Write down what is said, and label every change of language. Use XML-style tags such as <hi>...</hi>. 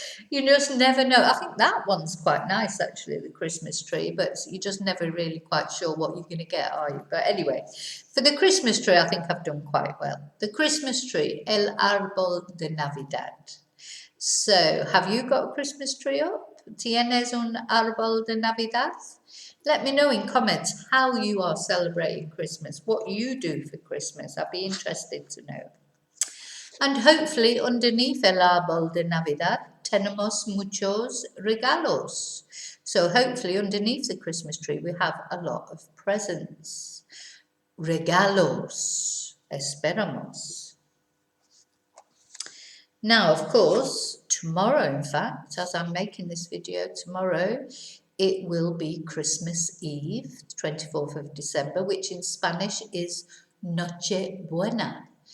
<en>You just never know. I think that one's quite nice actually, the Christmas tree, but you're just never really quite sure what you're going to get, are you? But anyway, for the Christmas tree, I think I've done quite well. The Christmas tree,</en> <es>el árbol de Navidad.</es> <en>So, have you got a Christmas tree up?</en> <es>¿Tienes un árbol de Navidad?</es> <en>Let me know in comments how you are celebrating Christmas, what you do for Christmas. I'd be interested to know. And hopefully underneath</en> <es>el árbol de Navidad tenemos muchos regalos.</es> <en>So hopefully underneath the Christmas tree we have a lot of presents.</en> <es>Regalos. Esperamos.</es> <en>Now, of course, tomorrow, in fact, as I'm making this video tomorrow, it will be Christmas Eve, 24th of December, which in Spanish is Noche Buena.</en>